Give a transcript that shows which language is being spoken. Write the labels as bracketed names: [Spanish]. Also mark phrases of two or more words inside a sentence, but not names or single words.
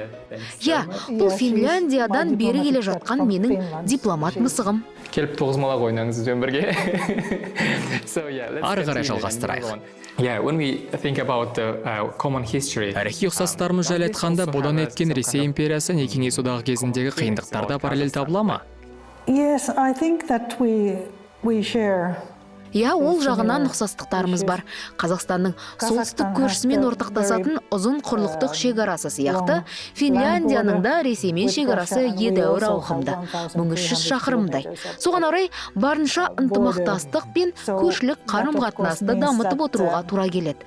[Kazakh] Иә, бұл Финляндиядан бері келе жатқан менің дипломат мысығым. Келіп тоғызмалақ ойнаңыз бізбен бірге. Ары қарай жалғастырайық. Тарихи ұқсастарымыз жайлы айтқанда, бұдан еткен Ресей империясы не Кеңес одағы кезіндегі қиындықтарда параллель табыла ма? [English] Yes, I think that we share. [Kazakh] Иә, ол жағынан ұқсастықтарымыз бар. Қазақстанның солтүстік көршісімен ортақтасатын ұзын құрлықтық шекарасы сияқты, Финляндияның да Ресеймен шекарасы едәуір ауқымды, 1300 шақырымдай. Соған орай барынша ынтымақтастық пен көршілік қарым-қатынасты дамытып отыруға тура келеді.